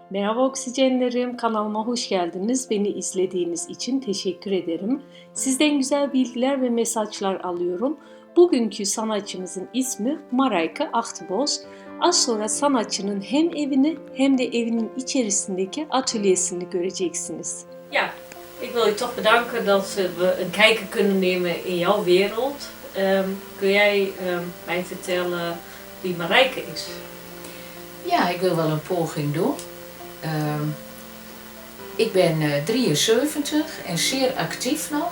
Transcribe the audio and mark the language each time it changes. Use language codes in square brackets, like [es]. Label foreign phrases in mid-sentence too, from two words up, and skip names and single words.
[tr] Merhaba oksijenlerim, kanalıma hoş geldiniz. Beni izlediğiniz için teşekkür ederim. Sizden güzel bilgiler ve mesajlar alıyorum. Bugünkü sanatçımızın ismi Marijke Achterbosch. Az sonra sanatçının hem evini hem de evinin içerisindeki atölyesini göreceksiniz. [nl] Ja, ik wil je toch bedanken dat we een kijker kunnen nemen in jouw wereld. Kun jij mij vertellen wie Marijke is? Ja, ik wil wel een poging doen. Ik ben 73 en zeer actief nog.